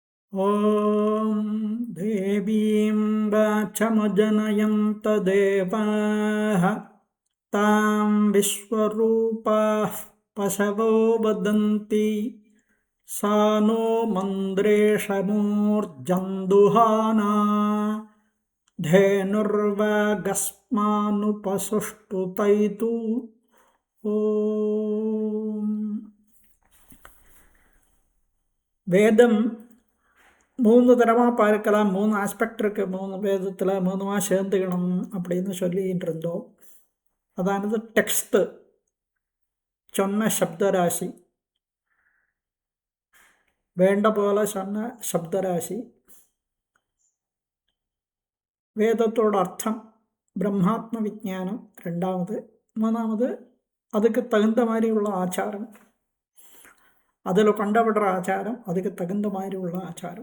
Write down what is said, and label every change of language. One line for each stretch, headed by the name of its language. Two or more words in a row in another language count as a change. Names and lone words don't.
Sanskrit: ॐ देवीं वाचमजनयन्त देवाः तां विश्वरूपाः पशवो वदन्ति सा नो मन्द्रेशमूर्जन्दुहाना धेनुर्वागस्मानुपसुष्टुतैतु
Tamil: ॐ வேதம் 3 தரமாக பார்க்கலாம். 3 ஆஸ்பெக்ட் இருக்குது 3 வேதத்தில் 3 சேர்ந்துக்கணும் அப்படின்னு சொல்லிகிட்டு இருந்தோம். அதானது டெக்ஸ்ட்டு சொன்ன சப்தராசி, வேண்ட போல சொன்ன சப்தராசி, வேதத்தோட அர்த்தம் பிரம்மாத்ம விஜானம் 2வது, 3வது அதுக்கு தகுந்த மாதிரி உள்ள ஆச்சாரம், அதில் கொண்டாடுற ஆச்சாரம், அதுக்கு தகுந்த மாதிரி உள்ள ஆச்சாரம்.